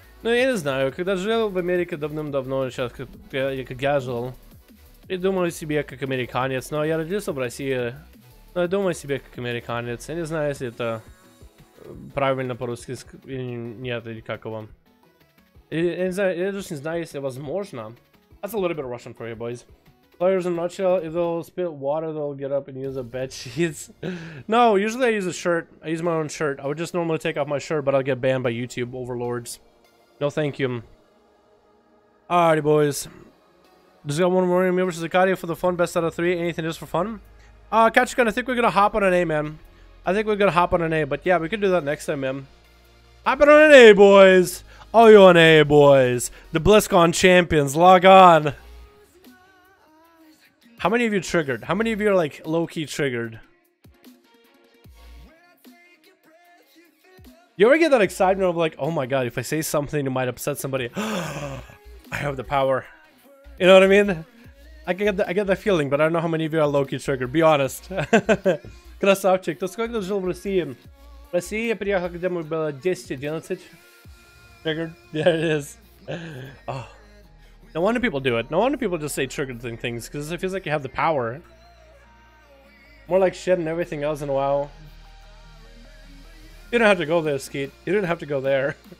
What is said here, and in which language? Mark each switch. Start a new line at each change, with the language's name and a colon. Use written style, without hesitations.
Russian: Но я не знаю, когда жил в Америке давным-давно, сейчас как я жил, я думаю о себе как американец, но я родился в России, но я думаю о себе как американец, я не знаю, если это правильно по-русски или нет, или как его. Я just не знаю, если возможно.
English: That's a little bit Russian for you, boys. Players in a nutshell, if they'll spit water, they'll get up and use a bed sheets. No, usually I use a shirt. I use my own shirt. I would just normally take off my shirt, but I'll get banned by YouTube overlords. No, thank you. Alrighty, boys. Just got one more me versus Akadia for the fun. Best out of 3. Anything just for fun? Catchgun, I think we're gonna hop on an A, man. I think we're gonna hop on an A, but yeah, we could do that next time, man. Hopping on NA, boys. All you NA boys. The BlizzCon champions, log on. How many of you triggered? How many of you are like low-key triggered? You ever get that excitement of like, oh my god, if I say something it might upset somebody. I have the power. You know what I mean? I get that feeling, but I don't know how many of you are low-key triggered. Be honest.
Russian: Красавчик. То сколько жил в России? В России я приехал, когда мне было 10-11.
English: Triggered. There it is. Oh. No wonder people do it. No wonder people just say triggered things, because it feels like you have the power. More like shit and everything else in WoW. You don't have to go there, Skeet. You didn't have to go there.